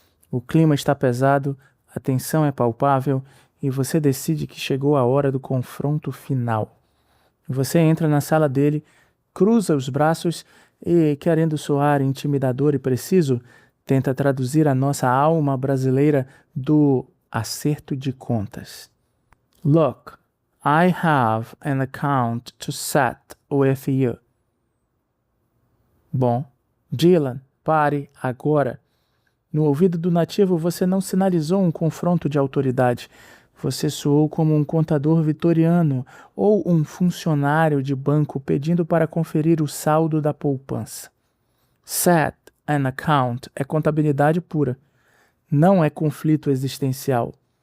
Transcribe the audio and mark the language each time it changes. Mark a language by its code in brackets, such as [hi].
[pt] O clima está pesado, a tensão é palpável e você decide que chegou a hora do confronto final. Você entra na sala dele, cruza os braços e, querendo soar intimidador e preciso, tenta traduzir a nossa alma brasileira do acerto de contas. [en] Look, I have an account to set with you. [pt] Bom, Dylan, pare agora. No ouvido do nativo, você não sinalizou um confronto de autoridade. Você soou como um contador vitoriano ou um funcionário de banco pedindo para conferir o saldo da poupança. Set an account é contabilidade pura. Não é conflito existencial.